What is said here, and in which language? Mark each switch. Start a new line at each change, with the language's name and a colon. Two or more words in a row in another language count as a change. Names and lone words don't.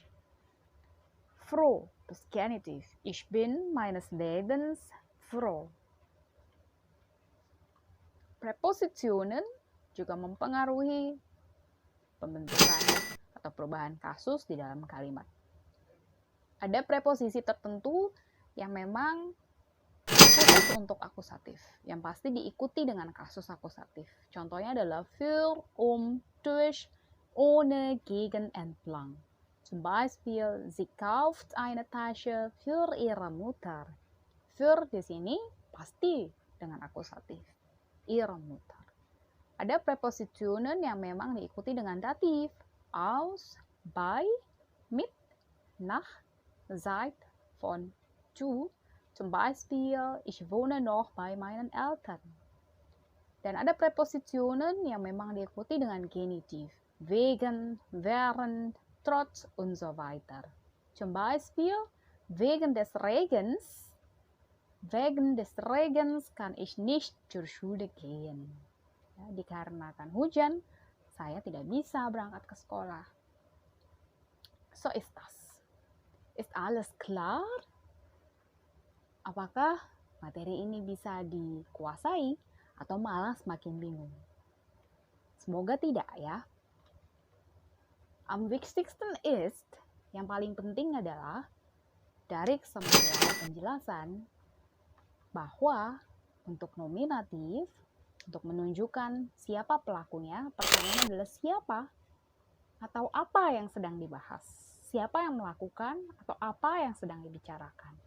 German: Froh. Das Genitiv. Ich bin meines Lebens froh.
Indonesian: Prepositionen juga mempengaruhi pembentukan atau perubahan kasus di dalam kalimat. Ada preposisi tertentu yang memang khusus untuk akusatif, yang pasti diikuti dengan kasus akusatif. Contohnya adalah
German: für, durch, ohne, gegen, entlang. Zum Beispiel, sie kauft eine Tasche für ihre Mutter.
Indonesian: Für di sini pasti dengan akusatif,
German: ihre Mutter.
Indonesian: Ada Präpositionen yang memang diikuti dengan datif,
German: aus, bei, mit, nach, seit, von, zu. Zum Beispiel, ich wohne noch bei meinen Eltern.
Indonesian: Dan ada Präpositionen yang memang diikuti dengan genitiv,
German: wegen, während, trotz und so weiter. Zum Beispiel, wegen des Regens kann ich nicht zur Schule gehen.
Indonesian: Ya, dikarenakan hujan, saya tidak bisa berangkat ke sekolah.
German: So ist das. Ist alles klar?
Indonesian: Apakah materi ini bisa dikuasai atau malah semakin bingung? Semoga tidak ya.
German: Am wichtigsten ist,
Indonesian: yang paling penting adalah dari semua penjelasan bahwa untuk nominatif, untuk menunjukkan siapa pelakunya, pertanyaannya adalah siapa atau apa yang sedang dibahas. Siapa yang melakukan atau apa yang sedang dibicarakan.